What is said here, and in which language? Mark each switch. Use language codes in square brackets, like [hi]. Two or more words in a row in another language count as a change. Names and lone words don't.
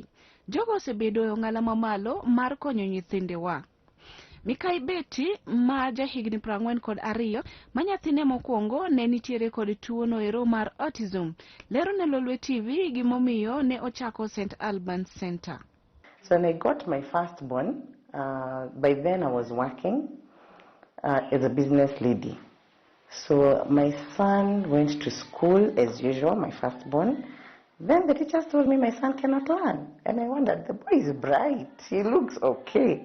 [luo] Jogo osebedo e ong'ala mamalo mar konyo nyithindewa. Mikae Betty ma jahigni 42 ma nyathine mokwongo ne nitiere kod tuo noero mar autism. Lero ne Lolwe TV gimomiyo ne ochako St.ALBANS Center. [en] So when I got my firstborn, by then I was working as a business lady. So my son went to school as usual, my firstborn. Then the teachers told me my son cannot learn. And I wondered, the boy is bright, he looks okay.